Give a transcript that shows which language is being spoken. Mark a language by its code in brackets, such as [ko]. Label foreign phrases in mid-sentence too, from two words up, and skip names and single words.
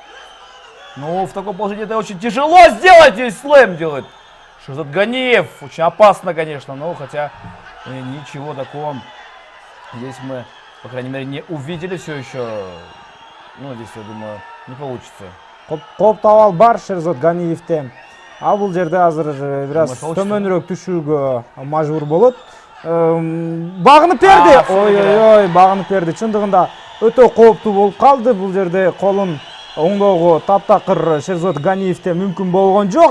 [ru] Но в таком положении это очень тяжело сделать. Здесь слэм делает Шерзот Ганиев. Очень опасно, конечно, но хотя ничего такого здесь мы, по крайней мере, не увидели все еще. Ну, здесь, я думаю, не получится. [ky] Кооптуу абал бар Шерзот Ганиевде. А бул жерде азыр бираз төмөнүрөөк түшүүгө мажбур болот. Багынып берди. Ой, багынып берди. Чындыгында өтө кооптуу болуп калды. Бул жерде колун оңдоого таптакыр Шерзот Ганиевде мүмкүн болгон жок.